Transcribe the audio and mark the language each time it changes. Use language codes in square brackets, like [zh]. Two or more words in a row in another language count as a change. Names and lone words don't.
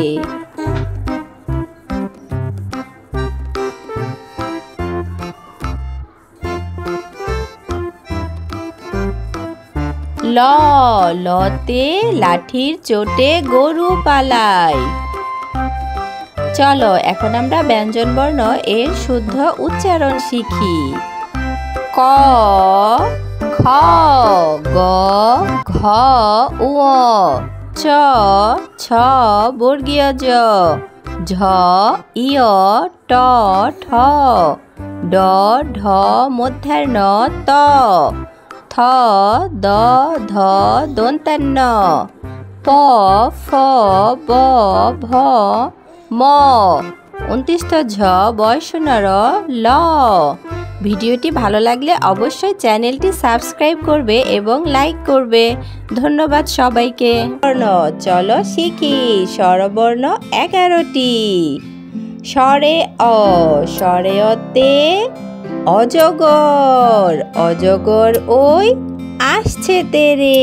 [bn] লতে লাঠির চোটে গরু পালায়। চলো এখন আমরা ব্যঞ্জন বর্ণ এর শুদ্ধ উচ্চারণ শিখি। ক, খ, গ, ঘ, উ, চ, ছ বর্গীয় জ, ঝ, ইয়, ট, ঠ, ড, ঢ মধ্যাহ্ন ত, থ, দ, ধ দন্তান্ন, প, ফ, ব, ভ, ম 29 ঝ বয়সনর ল। ভিডিওটি ভালো লাগলে অবশ্যই চ্যানেলটি সাবস্ক্রাইব করবে এবং লাইক করবে। ধন্যবাদ সবাইকে। চলো শিখি স্বরবর্ণ 11টি। স্বরে অ, স্বরে অতে অজগর, অজগর ওই আসছে তেরে।